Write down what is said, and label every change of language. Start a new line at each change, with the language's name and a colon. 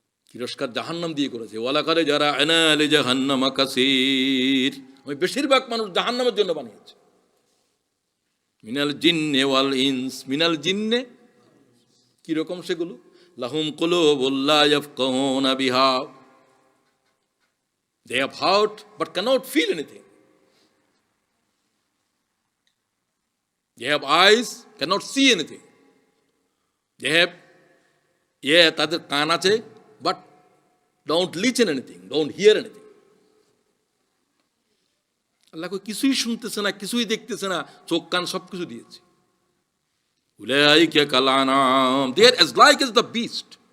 Bangla: তিরস্কার জাহান্নাম দিয়ে করেছে।
Arabic: ওয়ালাকাদ জারা'না লি জাহান্নামা কাসীর,
Bangla: আমি বেশিরভাগ মানুষ জাহান্নামের জন্য বানিয়েছি।
Arabic: মিনাল জিন্নে ওয়াল ইনস, মিনাল জিন্নে
Bangla: কি রকম সেগুলো?
Arabic: লাহুম কুলুবুল লা ইয়াফকাহুনা বিহা,
English: they have heart but cannot feel anything, they have eyes cannot see anything, they have
Bangla: তাদের কান আছে
English: but don't listen anything, don't hear anything.
Bangla: আল্লাহ কিছুই শুনতেছে না, কিছুই দেখতেছে না, চোখ কান সব কিছু দিয়েছে।
Arabic: উলাইকা কাল আনাম,
English: they are as like as the beast.